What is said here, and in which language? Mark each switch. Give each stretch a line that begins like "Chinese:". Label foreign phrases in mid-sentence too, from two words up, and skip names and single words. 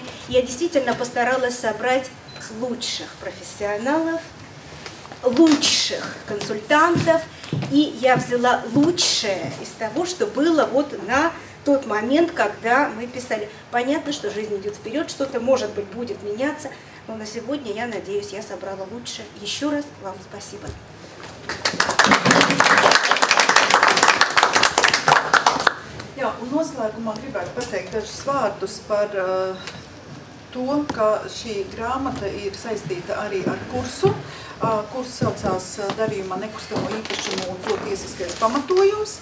Russian: Я действительно постаралась собрать лучших профессионалов, лучших консультантов, и я взяла лучшее из того, что было вот на тот момент, когда мы писали. Понятно, что жизнь идет вперед, что-то, может быть, будет меняться, но на сегодня, я надеюсь, я собрала лучше. Еще раз вам спасибо.
Latvian: Jā, un noslēgumā gribētu pateikt dažus vārdus par to, ka šī grāmata ir saistīta arī ar kursu. Kurs saucās darījumā nekustamo īpašumu un to tiesiskais pamatojums.